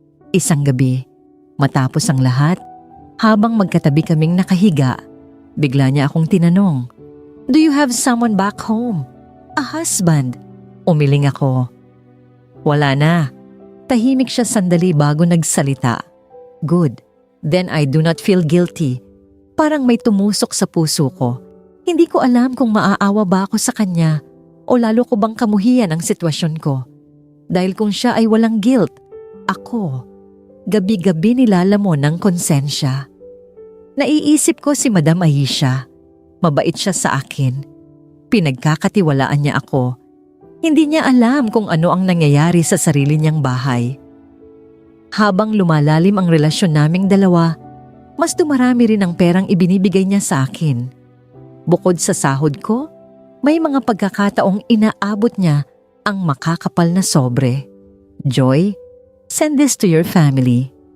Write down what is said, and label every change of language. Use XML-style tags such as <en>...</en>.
<tl>Isang gabi, matapos ang lahat, habang magkatabi kaming nakahiga, bigla niya akong tinanong,</tl> <en>"Do you have someone back home? A husband?"</en> <tl>Umiling ako. Wala na. Tahimik siya sandali bago nagsalita.</tl> <en>Good. Then I do not feel guilty.</en> <tl>Parang may tumusok sa puso ko. Hindi ko alam kung maaawa ba ako sa kanya o lalo ko bang kamuhian ang sitwasyon ko. Dahil kung siya ay walang guilt, ako, gabi-gabi nilalamon ng konsensya. Naiisip ko si Madam Aisha. Mabait siya sa akin. Pinagkakatiwalaan niya ako. Hindi niya alam kung ano ang nangyayari sa sarili niyang bahay. Habang lumalalim ang relasyon naming dalawa, mas dumarami rin ang perang ibinibigay niya sa akin. Bukod sa sahod ko, may mga pagkakataong inaabot niya ang makakapal na sobre.</tl> <en>"Joy, send this to your family."</en>